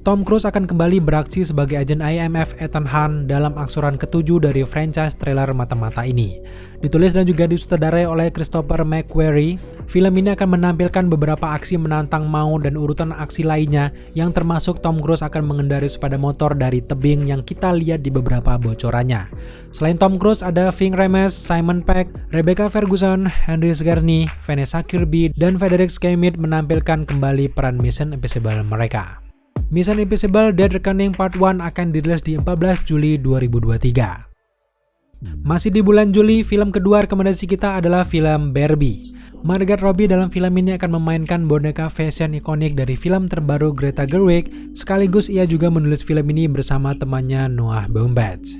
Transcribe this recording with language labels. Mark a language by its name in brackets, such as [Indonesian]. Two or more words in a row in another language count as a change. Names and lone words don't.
[Indonesian] Tom Cruise akan kembali beraksi sebagai agen IMF Ethan Hunt dalam aksuran ke-7 dari franchise trailer mata-mata ini. Ditulis dan juga disutradarai oleh Christopher McQuarrie, film ini akan menampilkan beberapa aksi menantang maut dan urutan aksi lainnya yang termasuk Tom Cruise akan mengendarai sepeda motor dari tebing yang kita lihat di beberapa bocorannya. Selain Tom Cruise ada Ving Rhames, Simon Pegg, Rebecca Ferguson, Henry Sigourney, Vanessa Kirby, dan Frederick Schmidt menampilkan kembali peran Mission Impossible mereka. Mission Impossible Dead Reckoning Part 1 akan dirilis di 14 Juli 2023. Masih di bulan Juli, film kedua rekomendasi kita adalah film Barbie. Margot Robbie dalam film ini akan memainkan boneka fashion ikonik dari film terbaru Greta Gerwig, sekaligus ia juga menulis film ini bersama temannya Noah Baumbach.